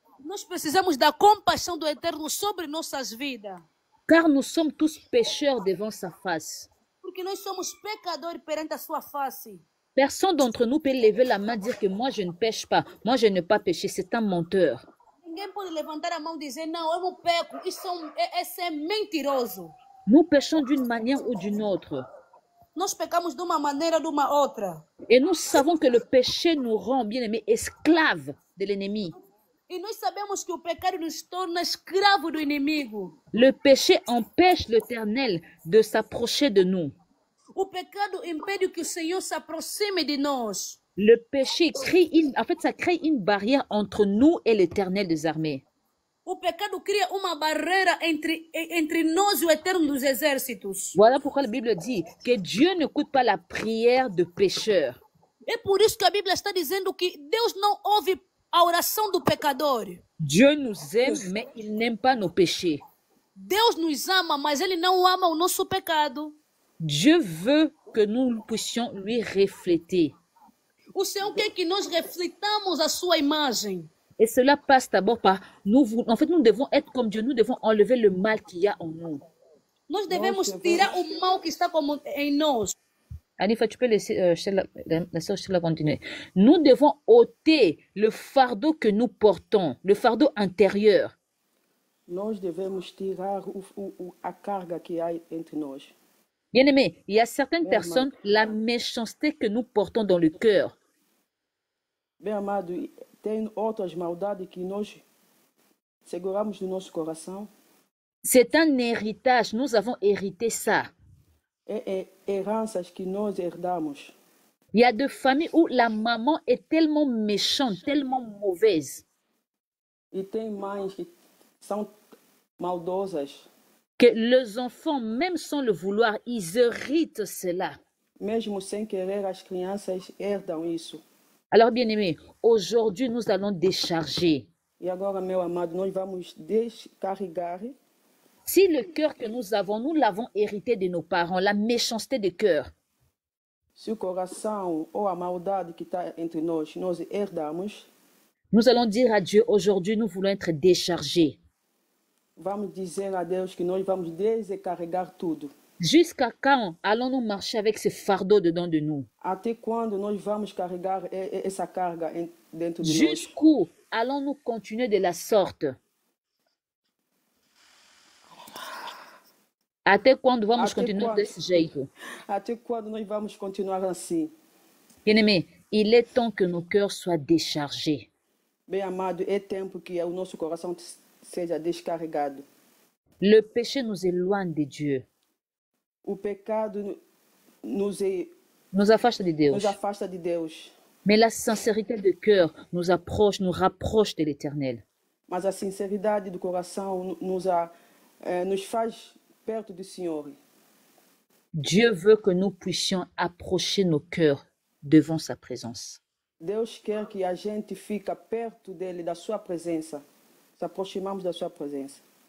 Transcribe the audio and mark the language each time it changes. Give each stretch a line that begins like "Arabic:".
Portuguese: Nós precisamos da compaixão do Eterno sobre nossas vidas.
French: Car nous sommes tous pécheurs devant sa face.
Portuguese: Porque nós somos pecadores perante a sua face.
French: Personne d'entre nous peut lever la main et dire que moi je ne pêche pas, moi je n'ai pas péché, c'est un menteur.
Portuguese: Ninguém pode levantar a mão e dizer, não, eu não peco. Isso é mentiroso.
French: Nous péchons d'une manière ou d'une autre.
Portuguese: Nós pecamos de uma maneira ou de uma outra.
French: Et nous savons que le péché nous rend, bien aimés, esclaves de l'ennemi.
Portuguese: E nós sabemos que o pecado nos torna escravo do inimigo.
French: Le péché empêche l'Éternel de s'approcher de nous.
Portuguese: O pecado impede que o Senhor se aproxime de nós.
French: Le péché ça crée une barrière entre nous et l'Éternel des armées.
Portuguese: O pecado cria uma barreira entre nós e o Eterno dos Exércitos.
French: Voilà pourquoi la Bible dit que Dieu n'écoute pas la prière de pécheurs.
Portuguese: É por isso que a Bíblia está dizendo que Deus não ouve a oração do pecador.
French: Dieu nous aime, mais il n'aime pas nos péchés.
Portuguese: Deus nos ama, mas Ele não ama o nosso pecado.
French: Dieu veut que nous puissions lui refléter.
Portuguese: O Senhor quer que nós reflitamos a sua imagem.
French: Et cela passe d'abord par nous devons être comme Dieu, nous devons enlever le mal qu'il y a en nous.
Portuguese: Nós devemos tirar o mal que está em nós.
French: Anifa, tu peux laisser la sœur Sheila continuer. Nous devons ôter le fardeau que nous portons, le fardeau intérieur.
Portuguese: Nós devemos tirar a carga que há entre nós.
French: Bien-aimé, il y a certaines personnes, la méchanceté que nous portons dans le cœur.
Portuguese: Bem amado, tem outras maldades que nós seguramos no nosso coração.
French: C'est un héritage, nous avons hérité ça.
Portuguese: É heranças que nós herdamos.
French: Il y a des familles où la maman est tellement méchante, tellement mauvaise,
Portuguese: E tem mães que são maldosas.
French: que les enfants, même sans le vouloir, ils héritent cela.
Portuguese: Mesmo sem querer, as crianças herdam isso.
French: Alors, bien-aimés, aujourd'hui, nous allons décharger.
Portuguese: E agora, meu amado, nós vamos descarregar.
French: Si le cœur que nous avons, nous l'avons hérité de nos parents, la méchanceté de cœur,
Portuguese: Se o coração ou a maldade que está entre nós herdamos,
French: nous allons dire à Dieu, aujourd'hui, nous voulons être déchargés.
Portuguese: vamos dizer a Deus que nós vamos descarregar tudo.
French: Jusqu'à quand allons-nous marcher avec ce fardeau dedans de nous?
Portuguese: Até quando nós vamos carregar essa carga dentro de nós?
French: Jusqu'où allons-nous continuer de la sorte?
Portuguese: Até quando vamos Até continuar quando? desse jeito? Até quando nós vamos continuar assim?
French: Bien-aimés, il est temps que nos cœurs soient déchargés.
Portuguese: Bem amado, é tempo que o nosso coração seja descarregado.
French: Le péché nous éloigne de Dieu,
Portuguese: O pecado nos afasta de Deus. afasta de Deus,
French: Mais la sincérité de cœur nous approche, nous rapproche de l'Éternel.
Portuguese: mas a sinceridade do coração nos faz perto do Senhor.
French: Dieu veut que nous puissions approcher nos cœurs devant sa présence.
Portuguese: Deus quer que a gente fique perto dele, da sua presença. Se aproximamos da sua presença.